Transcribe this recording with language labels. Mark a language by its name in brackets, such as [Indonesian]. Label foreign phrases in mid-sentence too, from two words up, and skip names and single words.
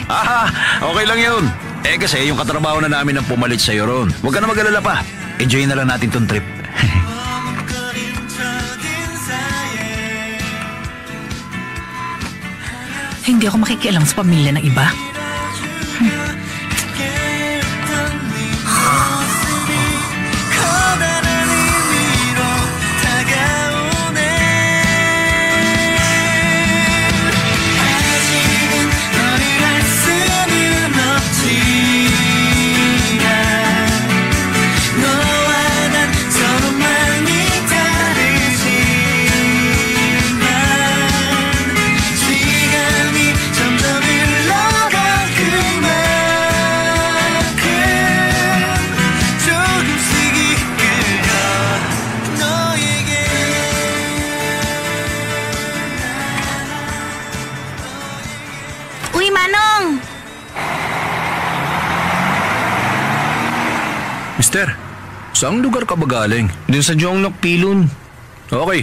[Filipino] Okay lang yun. Kasi yung katrabaho na namin ang pumalit sa'yo ron. Huwag ka na mag-alala pa. Enjoy na lang natin tong trip. Hindi ako makikialam sa pamilya ng iba. [Korean] 커다란 의미로 다가오네 아직은 너를 알 수는 없지만 너와 난 서로 많이 다르지만 시간이 점점 흘러간 그만큼 조금씩 이끌려 너에게 [Filipino] Uy, Manong! Mister, saang lugar ka ba galing? Dun sa Jongnok Pilon. Okay.